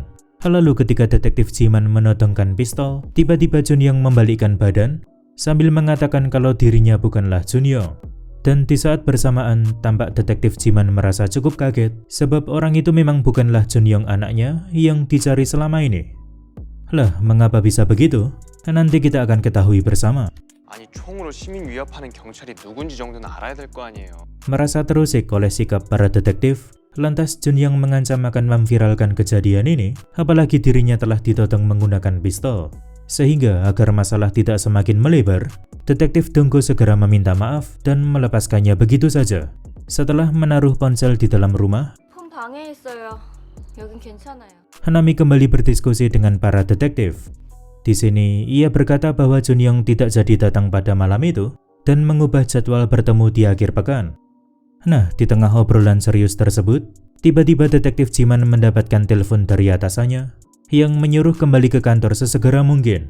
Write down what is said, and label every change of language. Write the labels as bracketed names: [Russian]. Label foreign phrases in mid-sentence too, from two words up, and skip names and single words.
[Indonesian] Lalu ketika detektif Jiman menodongkan pistol, tiba-tiba Jun Young membalikkan badan sambil mengatakan kalau dirinya bukanlah Jun Young. Dan di saat bersamaan, tampak detektif Jiman merasa cukup kaget sebab orang itu memang bukanlah Jun Young anaknya yang dicari selama ini. Lah, mengapa bisa begitu? Nanti kita akan ketahui bersama. [Korean] 아니 총으로 시민 위협하는 경찰이 누군지 정도는 알아야 될 거 아니에요. [Indonesian] Merasa terusik oleh sikap para detektif, lantas Jun Young mengancam akan memviralkan kejadian ini, apalagi dirinya telah ditodong menggunakan pistol. Sehingga agar masalah tidak semakin melebar, detektif Dongko segera meminta maaf dan melepaskannya begitu saja. Setelah menaruh ponsel di dalam rumah, [Korean] 폰 방에 있어요. 여긴 괜찮아요. [Indonesian] Nami kembali berdiskusi dengan para detektif. Di sini, ia berkata bahwa Jun Young tidak jadi datang pada malam itu dan mengubah jadwal bertemu di akhir pekan. Nah, di tengah obrolan serius tersebut, tiba-tiba detektif Jiman mendapatkan telepon dari atasannya yang menyuruh kembali ke kantor sesegera mungkin.